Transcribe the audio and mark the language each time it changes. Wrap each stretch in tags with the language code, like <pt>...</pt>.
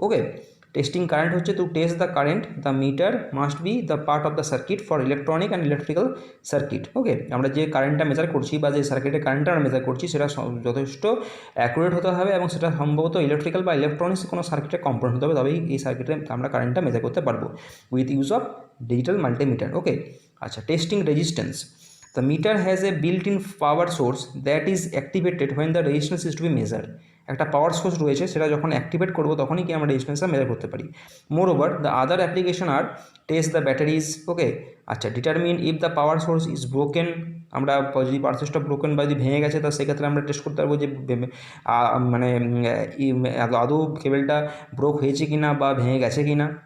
<en>Okay, testing current হচ্ছে to test the current, the meter must be the part of the circuit for electronic and electrical circuit.</en> <bn>ওকে, আমরা যে কারেন্টটা measure করছি বা যে সার্কিটের কারেন্টটা আমরা মেজার করছি সেটা যথেষ্ট অ্যাকুরেট হতে হবে, এবং সেটা সম্ভবত ইলেকট্রিক্যাল বা ইলেকট্রনিক্স কোনো সার্কিটের কম্পোনেন্ট হতে হবে, তবেই এই সার্কিটে আমরা কারেন্টটা মেজার করতে পারবো</bn> <en>With use of digital multimeter. Okay, আচ্ছা, testing resistance. The meter has a built-in power source that is activated when the resistance is to be measured.</en> <bn>একটা পাওয়ার সোর্স রয়েছে, সেটা যখন অ্যাক্টিভেট করবো তখনই কি আমরা রেজিস্ট্যান্সটা মেজার করতে পারি।</bn> <en>Moreover the other application আর test the batteries. Okay, আচ্ছা, determine if the power source is broken.</en> <bn>আমরা যদি পাওয়ার সোর্সটা ব্রোকেন বা যদি ভেঙে গেছে তা সেক্ষেত্রে আমরা টেস্ট করতে পারবো যে মানে আদৌ কেবেলটা ব্রোক হয়েছে কি না বা ভেঙে গেছে কি না।</bn>